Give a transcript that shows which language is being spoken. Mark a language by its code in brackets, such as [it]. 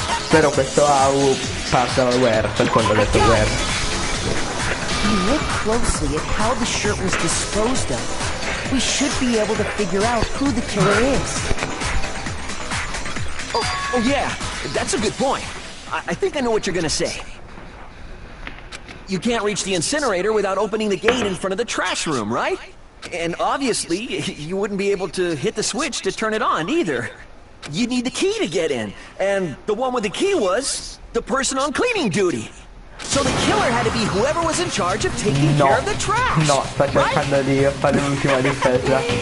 [it] Però questo how passa dal where, per quello ho detto where. [en] If you look closely at how the shirt was disposed of, we should be able to figure out who the killer is. Oh yeah, that's a good point. I think I know what you're gonna say. You can't reach the incinerator without opening the gate in front of the trash room, right? And obviously, you wouldn't be able to hit the switch to turn it on either. You'd need the key to get in, and the one with the key was the person on cleaning duty. So the killer had to be whoever was in charge of taking care of the trash. [it] No, sta cercando di fare l'ultima difesa.